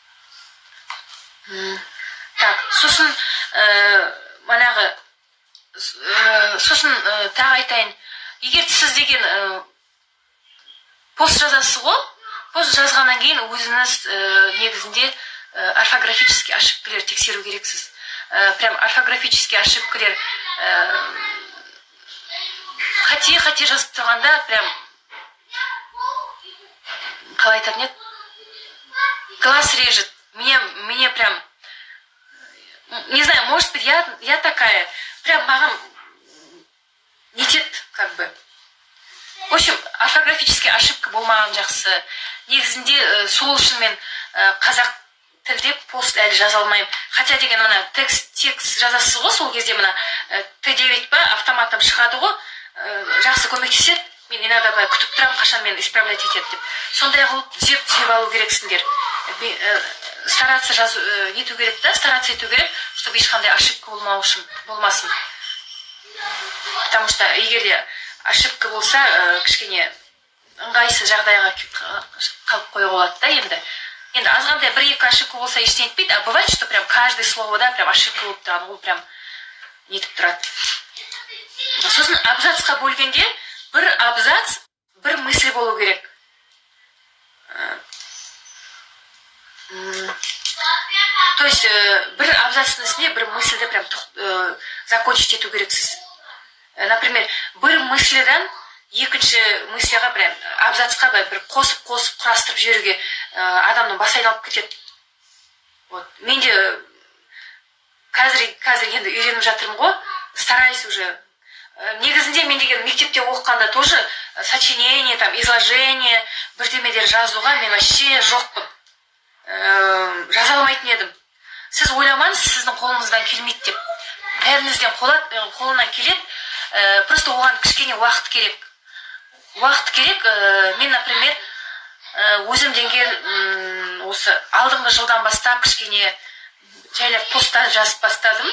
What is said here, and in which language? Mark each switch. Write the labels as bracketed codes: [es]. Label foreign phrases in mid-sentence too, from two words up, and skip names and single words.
[kk] Так, сосын манағы сосын тағы айтайын, егер сіз деген пост жазасыз ғой, пост жазғаннан кейін өзіңіз негізінде [ru] орфографический ошибкалер [kk] тексеру керексіз. [ru] Прям орфографический ошибкалер [kk] қате жазып тұрғанда прям қалай айтатын еді, [ru] глаз режет. Мне прям, не знаю, может быть, я такая, прям [kk] маған нетет, [ru] как бы. В общем, орфографический ошибка [kk] болмаған жақсы. Негізінде сол үшін мен қазақ тілде пост әлі жаза алмаймын. Хотя деген мына текст жазасыз ғой, сол кезде мына Т9 ба автоматтан шығады ғой, жақсы көмектеседі. Мен иногда күтіп тұрам, қашан мен исправлять етеді деп. Сондай қылып түзеп алу керексіңдер. Стараться нету керек та, стараться ету керек, чтобы ешқандай ошибка болмасын. [ru] Потому что [kk] егер де ошибка болса, кішкене ыңғайсыз жағдайға қалып қоюға болады да енді. Енді азғандай 1-2 ошибка болса ештеңе етпейді, [ru] а бывает, что прям каждый словода прям ошибка [kk] болып тұрады, ол прям нетіп тұрады. Сосын абзацқа бөлгенде бір абзац, бір мысль болу керек. [ru] То есть [kk] бір абзацтың ішінде бір мысльді прям закончить ету керексіз. Например, бір мысльден екінші мысльға прям абзацқа бір қосып құрастырып жіберуге адамның басы айналып кетеді. Вот. Мен де қазір енді үйреніп жатырмын ғой, [ru] стараюсь уже. [kk] Негізінде мен деген мектепте оқығанда [ru] тоже сочинение, там, изложение, [kk] бірдемелер жазуға мен вообще жоқпын. Жаза алмайтын едім. Сіз ойламаңыз, сіздің қолыңыздан келмейді деп. Бәріңізден қолынан келеді. Просто оған кішкене уақыт керек. Мен, например, өзім деген осы алдыңғы жылдан бастап кішкене жайлап посттар жазып бастадым.